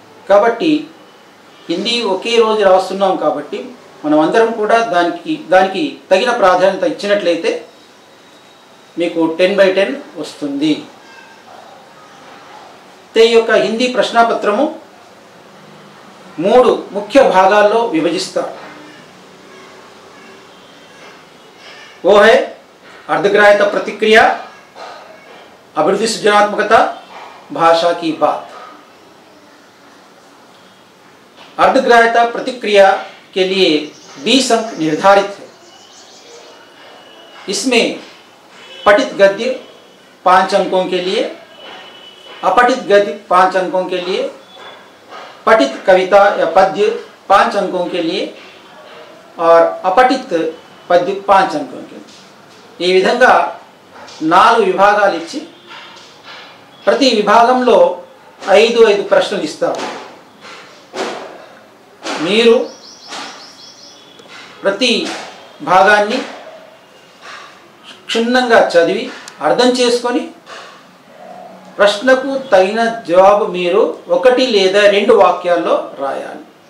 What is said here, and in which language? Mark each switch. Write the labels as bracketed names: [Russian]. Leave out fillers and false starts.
[Telugu] కాబట్టి హిందీ ఒకే రోజు రాస్తున్నాం కాబట్టి మనం అందరం కూడా దానికి తగిన ప్రాధాన్యత ఇచ్చినట్లయితే మీకు 10/10 వస్తుంది. ఈ యొక్క హిందీ ప్రశ్నాపత్రము 3 ముఖ్య భాగాల్లో విభజిస్తారు. [Hindi] वो है अर्धग्राह्यता प्रतिक्रिया, अभिवृद्धि सृजनात्मकता, भाषा की बात. अर्धग्राह्यता प्रतिक्रिया के लिए 20 अंक निर्धारित है. इसमें पठित गद्य 5 अंकों के लिए, अपठित गद्य 5 अंकों के लिए, पठित कविता या पद्य 5 अंकों के लिए और अपठित पद्य 5 अंकों के लिए. [Telugu] ఈ విధంగా 4 విభాగాలు ఇచ్చి ప్రతి విభాగంలో 5 ప్రశ్నలు ఇస్తారు. మీరు ప్రతి భాగాన్ని క్షుణ్ణంగా చదివి అర్థం చేసుకొని ప్రశ్నకు తగిన జవాబు మీరు 1 లేదా 2 వాక్యాల్లో రాయాలి.